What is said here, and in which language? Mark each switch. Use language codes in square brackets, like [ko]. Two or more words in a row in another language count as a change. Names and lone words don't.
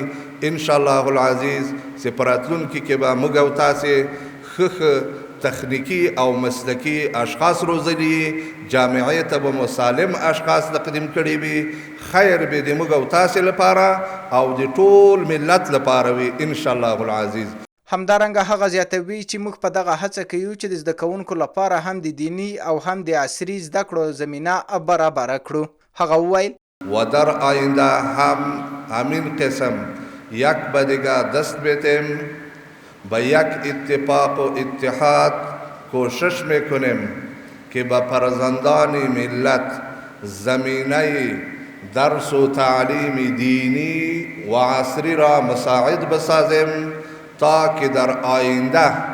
[ar] انشاءالله العزیز [ps] چې په راتلونکي کې به موږ او تاسې ښه تخنیکي او مسلکي اشخاص روزلي، جامعې ته به مسالم اشخاص تقدیم کړي وي. خیر به د موږ او تاسې لپاره او د ټول ملت لپاره وي [ar] انشاءالله العزیز. [ps] همدارنګه هغه زیاتوي چې موږ په دغه هڅه کوو چې د زده کوونکو لپاره هم د دیني او هم د عصري زده کړو زمینه برابره کړو. هغه وویل [fa] و در آینده هم همین قسم یک به دیگر دست بدیم، به یک اتفاق و اتحاد کوشش میکنیم که به فرزندان ملت زمینه درس و تعلیم دینی و عصری را مساعد بسازیم تا که در آینده